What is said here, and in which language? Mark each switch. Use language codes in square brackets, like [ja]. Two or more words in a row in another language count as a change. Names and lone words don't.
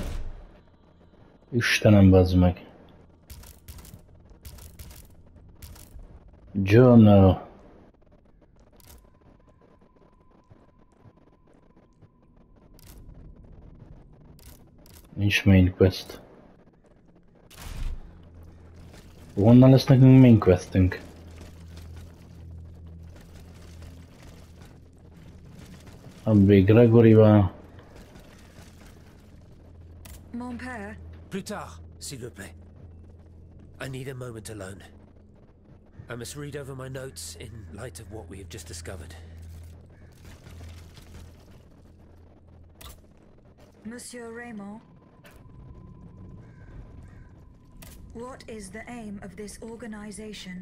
[hu] Istenem, bazd meg. Journal. Nincs [en] main quest. [hu] Honnan lesz nekünk [en] main questünk? [hu] Abbé Gregoryval. [fr] Mon père. Plus tard, s'il vous plaît. [en] I need a moment alone. I must read over my notes in light of what we have just discovered. [fr] Monsieur Raymond. [en] What is the aim of this organization?